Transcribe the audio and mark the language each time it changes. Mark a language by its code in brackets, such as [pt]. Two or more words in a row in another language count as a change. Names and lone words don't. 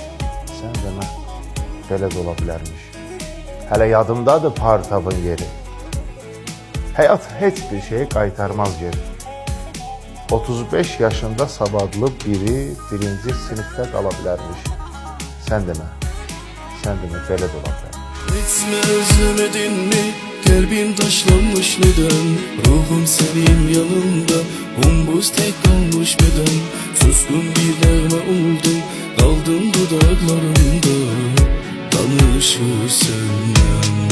[az] Sən demə, belə də ola bilərmiş. Hələ yadımdadır partabın yeri. Həyat heç bir şeyi qaytarmaz geri. 35 yaşında savadlı biri birinci sinifdə qala bilərmiş. Sən demə, belə də ola bilərmiş. [tr] Etme özlemedin mi? Kalbim taşlanmış neden? Ruhum senin yanında, bombuz tek kalmış beden. Suskun bir derme oldum, kaldım dudaklarında. Tanışır senden.